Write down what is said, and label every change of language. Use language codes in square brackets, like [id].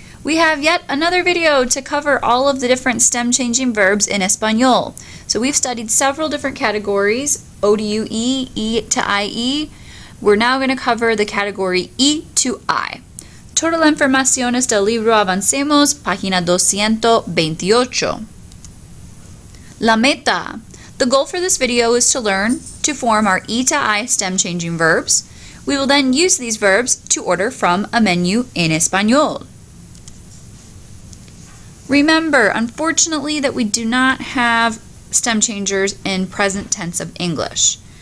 [en] We have yet another video to cover all of the different stem changing verbs in Espanol. So we've studied several different categories, O to U, E to IE. We're now going to cover the category E to I. [es] Toda la información es del libro Avancemos, página 228. La meta. [en] The goal for this video is to learn to form our E to I stem changing verbs. We will then use these verbs to order from a menu en español. Remember, unfortunately, that we do not have stem changers in present tense of English.